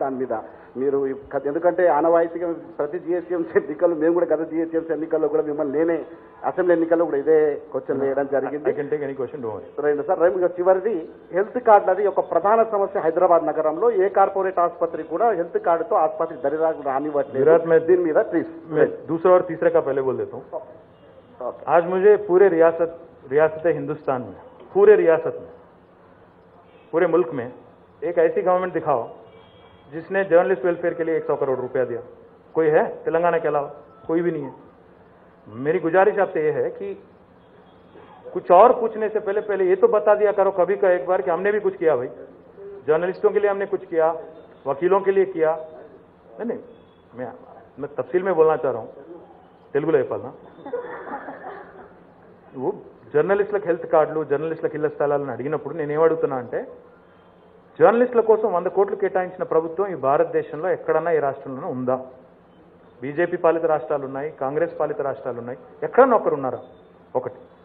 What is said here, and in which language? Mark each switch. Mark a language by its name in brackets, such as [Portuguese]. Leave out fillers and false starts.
[Telugu] దాని మీద మీరు, ఎందుకంటే ఆనవాయితీగా ప్రతి జిహెచ్ఎంసీ ఎన్నికలు, మేము కూడా గత జిహెచ్ఎంసీ ఎన్నికల్లో కూడా మిమ్మల్ని నేనే అసెంబ్లీ ఎన్నికల్లో కూడా ఇదే క్వశ్చన్ వేయడం జరిగింది. సార్, చివరిది హెల్త్ కార్డులది ఒక ప్రధాన సమస్య హైదరాబాద్ నగరంలో. ఏ కార్పొరేట్ ఆసుపత్రి కూడా హెల్త్ కార్డుతో ఆసుపత్రి దరిదాపు రానివ్వట్లేదు. దీని మీద ప్లీజ్. [Hindi] दूसरा और तीसरे का पहले बोल देता हूँ. आज मुझे पूरे रियासत हिंदुस्तान में, पूरे रियासत में, पूरे मुल्क में एक ऐसी गवर्नमेंट दिखाओ जिसने जर्नलिस्ट वेलफेयर के लिए 100 करोड़ रुपया दिया. कोई है तेलंगाना के अलावा? कोई भी नहीं है. मेरी गुजारिश आपसे ये है कि कुछ और पूछने से पहले ये तो बता दिया करो कभी का एक बार कि हमने भी कुछ किया. भाई, जर्नलिस्टों के लिए हमने कुछ किया, वकीलों के लिए किया. नहीं, मैं तफसील में बोलना चाह रहा हूँ, [Telugu] తెలుగులో చెప్పాలనా? నువ్వు జర్నలిస్టులకు హెల్త్ కార్డులు, జర్నలిస్టులకు ఇళ్ల స్థలాలను అడిగినప్పుడు నేనేమడుగుతున్నా అంటే, జర్నలిస్టుల కోసం 100 కోట్లు కేటాయించిన ప్రభుత్వం ఈ భారతదేశంలో ఎక్కడన్నా ఏ రాష్ట్రంలోనూ ఉందా? బీజేపీ పాలిత రాష్ట్రాలు ఉన్నాయి, కాంగ్రెస్ పాలిత రాష్ట్రాలు ఉన్నాయి, ఎక్కడన్నా ఒకరు ఉన్నారా? ఒకటి.